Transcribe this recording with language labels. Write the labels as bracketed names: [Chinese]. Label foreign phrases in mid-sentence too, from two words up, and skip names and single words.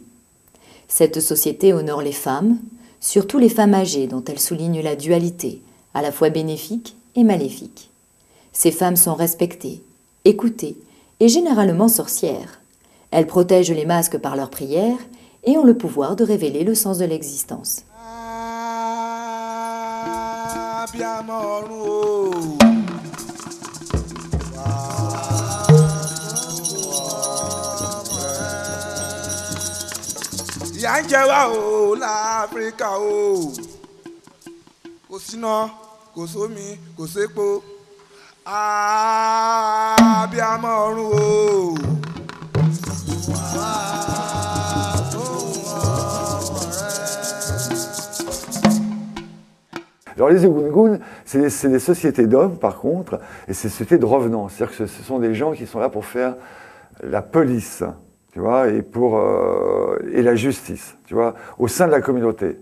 [French] Cette société honore les femmes, surtout les femmes âgées dont elle souligne la dualité, à la fois bénéfique et maléfique. Ces femmes sont respectées, écoutées et généralement sorcières. Elles protègent les masques par leurs prières et ont le pouvoir de révéler le sens de l'existence. [Yoruba] Ìyà ń jẹ wá o l'Áfíríkà o, kò síná, kò sómi, kò sépo, abiyamọ ọ̀run o. [French] Alors les Egungun, c'est des sociétés d'hommes par contre, et c'est des sociétés de revenants. C'est-à-dire que ce sont des gens qui sont là pour faire la police, tu vois, et la justice, tu vois, au sein de la communauté.